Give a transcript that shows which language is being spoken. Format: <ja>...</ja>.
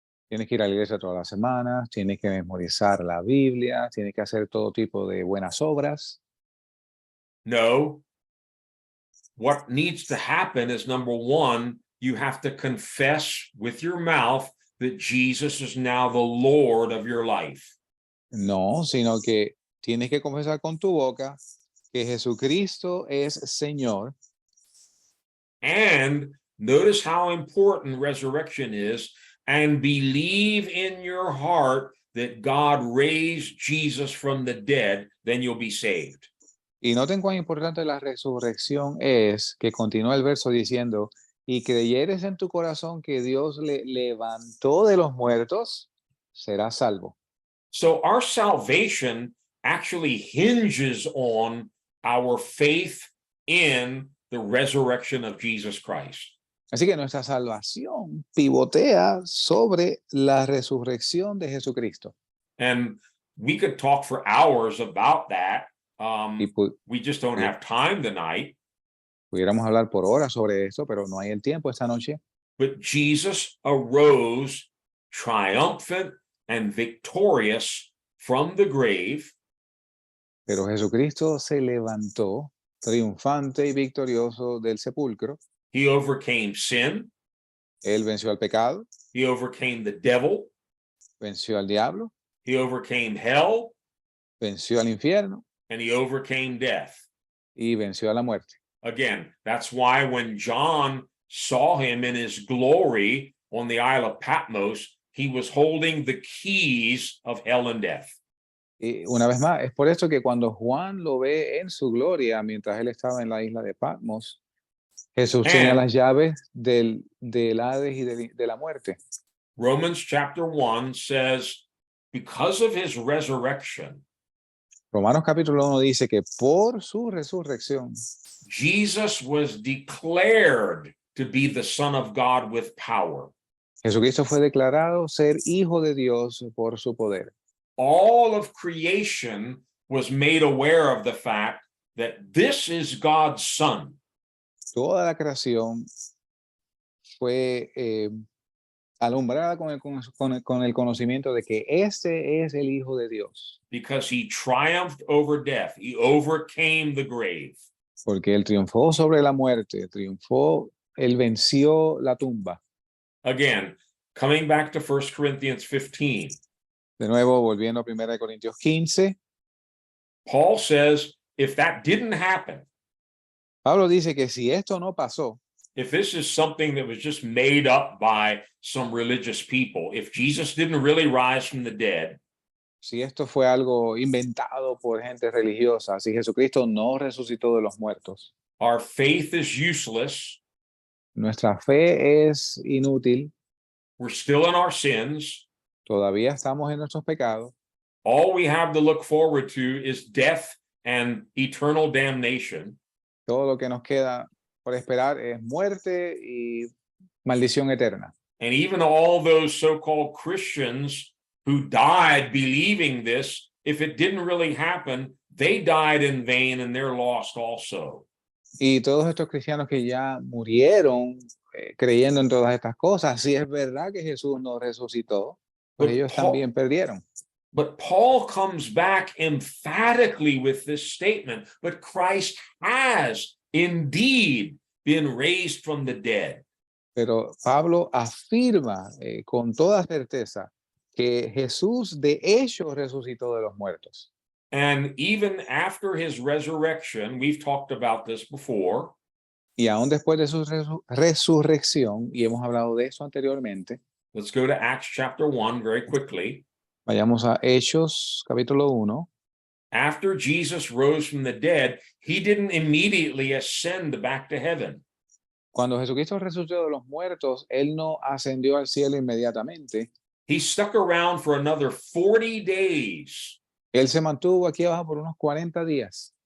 <es>Tienes que ir a la iglesia todas las semanas, tienes que memorizar la Biblia, tienes que hacer todo tipo de buenas obras. No.</es> <en>What needs to happen is, number one, you have to confess with your mouth that Jesus is now the Lord of your life.</en> <es>No, sino que tienes que confesar con tu boca que Jesucristo es Señor.</es> <en>And notice how important resurrection is, and believe in your heart that God raised Jesus from the dead, then you'll be saved.</en> <es>Y noten cuán importante la resurrección es, que continúa el verso diciendo, y creyeres en tu corazón que Dios le levantó de los muertos, serás salvo.</es> <en>So our salvation actually hinges on our faith in the resurrection of Jesus Christ.</en> <es>Así que nuestra salvación pivotea sobre la resurrección de Jesucristo.</es> <en>And we could talk for hours about that.</en> <es>Y</es> <en>We just don't have time tonight.</en> <es>pudiéramos hablar por horas sobre esto, pero no hay el tiempo esta noche.</es> <en>But Jesus arose triumphant and victorious from the grave.</en> <es>Pero Jesucristo se levantó triunfante y victorioso del sepulcro.</es> <en>He overcame sin.</en> <es>Él venció al pecado,</es> <en>He overcame the devil.</en> <es>venció al diablo,</es> <en>he overcame hell,</en> <es>venció al infierno</es> <en>and he overcame death.</en> <es>y venció a la muerte.</es> <en>Again, that's why when John saw him in his glory on the Isle of Patmos, he was holding the keys of hell and death.</en> <es>Y una vez más, es por eso que cuando Juan lo ve en su gloria, mientras él estaba en la isla de Patmos, Jesús tenía</es> <en>And-</en> <es>las llaves del Hades y de la muerte.</es> <en>Romans chapter 1 says, because of his resurrection,</en> <es>Romanos capítulo 1 dice que por su resurrección,</es> <en>Jesus was declared to be the Son of God with power.</en> <es>Jesucristo fue declarado ser hijo de Dios por su poder.</es> <en>All of creation was made aware of the fact that this is God's Son.</en> <es>Toda la creación fue alumbrada con el conocimiento de que este es el Hijo de Dios,</es> <en>Because he triumphed over death, he overcame the grave.</en> <es>porque él triunfó sobre la muerte, él venció la tumba.</es> <en>Again, coming back to 1 Corinthians 15,</en> <es>De nuevo, volviendo a 1 Corintios 15,</es> <en>Paul says, if that didn't happen,</en> <es>Pablo dice que si esto no pasó,</es> <en>if this is something that was just made up by some religious people, if Jesus didn't really rise from the dead,</en> <es>si esto fue algo inventado por gente religiosa, si Jesucristo no resucitó de los muertos,</es> <en>our faith is useless,</en> <es>nuestra fe es inútil,</es> <en>we're still in our sins,</en> <es>todavía estamos en nuestros pecados,</es> <en>all we have to look forward to is death and eternal damnation.</en> <es>todo lo que nos queda por esperar es muerte y maldición eterna.</es> <en>And even all those so-called Christians who died believing this, if it didn't really happen, they died in vain and they're lost also.</en> <es>Y todos estos cristianos que ya murieron creyendo en todas estas cosas, si es verdad que Jesús no resucitó, pues</es> <en>But</en> <es>ellos</es> <en>Paul-</en> <es>también perdieron.</es> <en>But Paul comes back emphatically with this statement, but Christ has indeed been raised from the dead.</en> <es>Pero Pablo afirma con toda certeza que Jesús de hecho resucitó de los muertos.</es> <en>And even after his resurrection, we've talked about this before,</en> <es>Y aún después de su resurrección, y hemos hablado de eso anteriormente,</es> <en>let's go to Acts chapter 1 very quickly.</en> <es>vayamos a Hechos capítulo 1.</es> <en>After Jesus rose from the dead, he didn't immediately ascend back to heaven.</en> <es>Cuando Jesucristo resucitó de los muertos, él no ascendió al cielo inmediatamente.</es> <en>He stuck around for another 40 days.</en> <es>Él se mantuvo aquí abajo por unos 40 días.</es>